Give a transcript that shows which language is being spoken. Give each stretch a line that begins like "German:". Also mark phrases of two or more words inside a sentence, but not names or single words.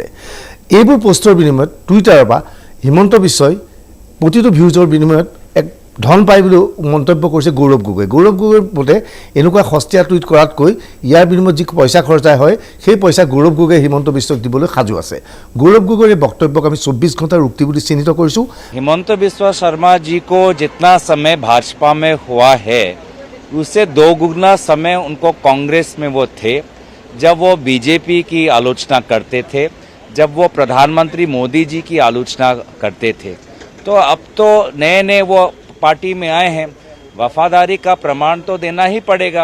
Assamese: এইবোৰ পোষ্টৰ বিনিময়ত টুইটাৰৰ পৰা হিমন্ত বিশ্বই প্ৰতিটো ভিউজৰ বিনিময়ত এক ধন পায় বুলি মন্তব্য কৰিছে গৌৰৱ গগৈ। গৌৰৱ গগৈৰ মতে এনেকুৱা সস্তীয়া টুইট কৰাতকৈ ইয়াৰ বিনিময়ত যি পইচা খৰচা হয় সেই পইচা গৌৰৱ গগৈয়ে হিমন্ত বিশ্বক দিবলৈ সাজু আছে। গৌৰৱ গগৈৰ এই বক্তব্যক আমি 24 ঘণ্টাৰ উক্তি বুলি চিহ্নিত কৰিছোঁ।
Hindi: हिमंत बिस्वा शर्मा जी को जितना समय भाजपा में हुआ है उससे 2 गुना समय उनको कांग्रेस में वो थे, जब वो बीजेपी की आलोचना करते थे, जब वो प्रधानमंत्री मोदी जी की आलोचना करते थे। तो अब तो नए नए वो पार्टी में आए हैं, वफादारी का प्रमाण तो देना ही पड़ेगा।